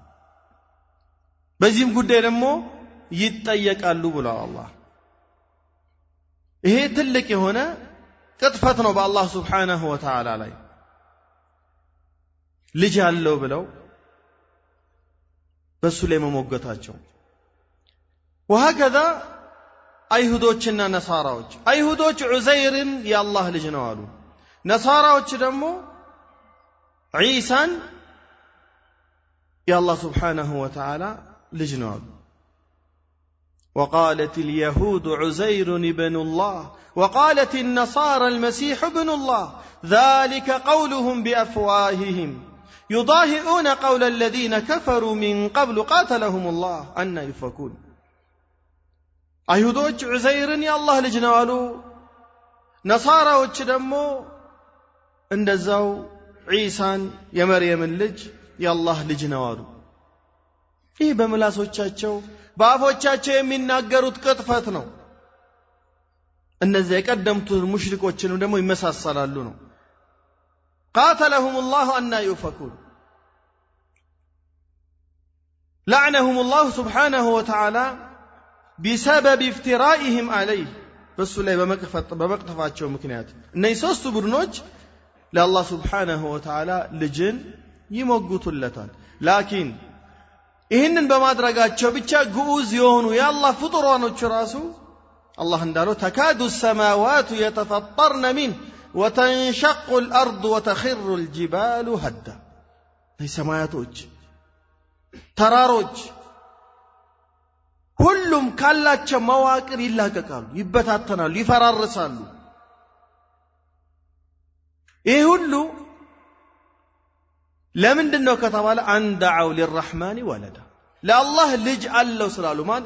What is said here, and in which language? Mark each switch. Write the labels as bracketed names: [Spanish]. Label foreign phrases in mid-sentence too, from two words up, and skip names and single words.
[Amharic] በዚህም ጉዳይ ደግሞ ይጠየቃሉ ብሏል አላህ። ይሄ ትልቅ የሆነ ቅጥፈት ነው በአላህ [Arabic] سبحانه وتعالى [Amharic] ላይ። ልጅ አለው ብለው በሱ ላይ መሞገታቸው። وهكذا አይሁዶችና ነሳራዎች፣ አይሁዶች ዑዘይርን የአላህ ልጅ ነው አሉ። ነሳራዎች ደግሞ ዒሳን የአላህ ሱብሓነሁ ወተዓላ ልጅ ነው አሉ። [Arabic] وقالت اليهود عزير ابن الله وقالت النصارى المسيح ابن الله ذلك قولهم بأفواههم يضاهئون قول الذين كفروا من قبل قاتلهم الله أن يفكون [Amharic] አይሁዶች ዑዘይርን የአላህ ልጅ ነው አሉ። ነሳራዎች ደግሞ እንደዛው ዒሳን የመርየምን ልጅ የአላህ ልጅ ነው አሉ። ይህ በምላሶቻቸው በአፎቻቸው የሚናገሩት ቅጥፈት ነው። እነዚያ የቀደምቱ ሙሽሪኮችንም ደግሞ ይመሳሰላሉ ነው። [Arabic] قاتلهم الله أن يفكون لعنهم الله سبحانه وتعالى بسبب افترائهم عليه [Amharic] በሱ ላይ በመቅጠፋቸው ምክንያት እነዚህ ሶስቱ ቡድኖች ለአላህ [Arabic] سبحانه وتعالى [Amharic] ልጅን ይሞግቱለታል። ላኪን ይህንን በማድረጋቸው ብቻ ግዑዝ የሆኑ የአላህ ፍጡራኖች ራሱ አላህ እንዳለው ተካዱ [Arabic] السماوات يتفطرن منه وتنشق الأرض وتخر الجبال هدا [Amharic] ሰማያቶች ተራሮች ሁሉም ካላቸው መዋቅር ይላቀቃሉ፣ ይበታተናሉ፣ ይፈራርሳሉ። ይህ ሁሉ ለምንድነው ከተባለ [Arabic] أن دعوا للرحمن ولدا [Amharic] ለአላህ ልጅ አለው ስላሉ። ማን?